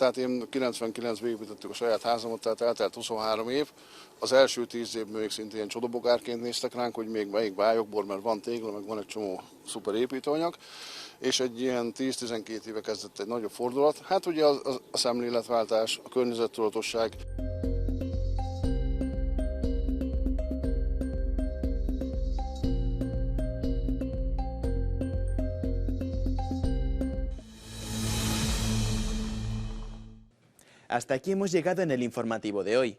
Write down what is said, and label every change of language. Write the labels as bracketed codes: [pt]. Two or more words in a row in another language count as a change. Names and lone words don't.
[hu] Tehát én 99-ben építettük a saját házamat, tehát eltelt 23 év. Az első 10 évben még szintén csodabogárként néztek ránk, hogy még melyik bájokból, mert van tégla, meg van egy csomó szuper építőanyag. És egy ilyen 10-12 éve kezdett egy nagyobb fordulat. Hát ugye a szemléletváltás, a környezettudatosság. [es] Hasta aquí hemos llegado en el informativo de hoy.